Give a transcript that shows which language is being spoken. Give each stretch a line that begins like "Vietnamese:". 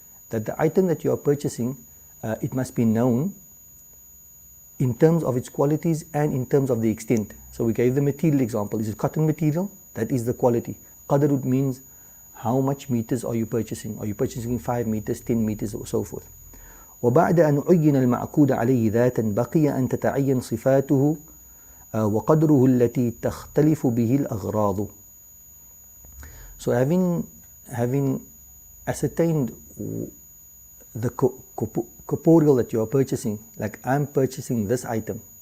English: That the item that you are purchasing, it must be known in terms of its qualities and in terms of the extent. So we gave the material example. Is it cotton material? That is the quality. Qadr means how much meters are you purchasing? Are you purchasing 5 meters, 10 meters, or so forth?
Arabic: وبعد أن عين المعقود عليه ذاتا بقي أن تتعين صفاته وقدره التي تختلف به الأغراض.
English: So having ascertained the corporeal that you are purchasing, like I'm purchasing this item.